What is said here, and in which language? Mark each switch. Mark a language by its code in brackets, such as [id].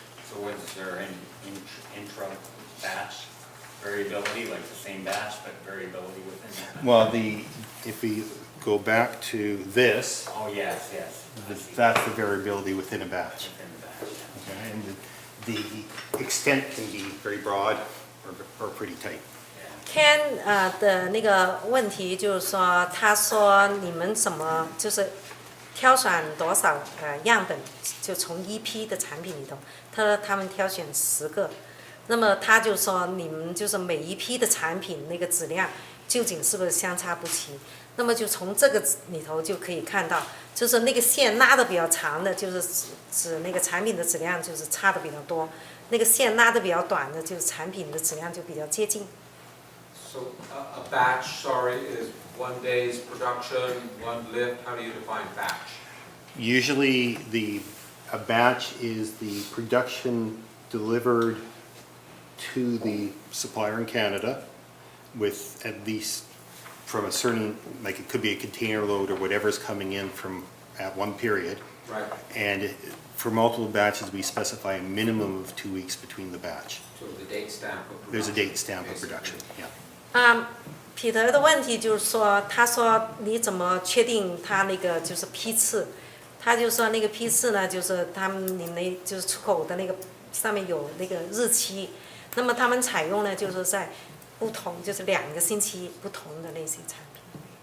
[en] So was there any intra-batch variability, like the same batch, but variability within that batch? Well, if we go back to this, Oh, yes, yes. I see. that's the variability within a batch. Within the batch, yeah. Okay, and the extent can be very broad or pretty tight. [zh] Ken 的那个问题就是说，他说你们怎么就是挑选多少样本，就从一批的产品里头，他说他们挑选10个，那么他就说你们就是每一批的产品那个质量究竟是不是相差不齐？那么就从这个里头就可以看到，就是那个线拉的比较长的，就是指那个产品的质量就是差的比较多；那个线拉的比较短的，就是产品的质量就比较接近。 [en] So a batch, sorry, is 1 day's production, 1 lift. How do you define batch? Usually, a batch is the production delivered to the supplier in Canada with at least from a certain, like it could be a container load or whatever's coming in from at one period. Right. And for multiple batches, we specify a minimum of 2 weeks between the batch. So the date stamp of production. There's a date stamp of basically. production, yeah. [zh] 彼得的问题就是说，他说你怎么确定他那个就是批次？他就说那个批次呢，就是他们你那就是出口的那个上面有那个日期，那么他们采用呢就是在不同就是2个星期不同的那些产品。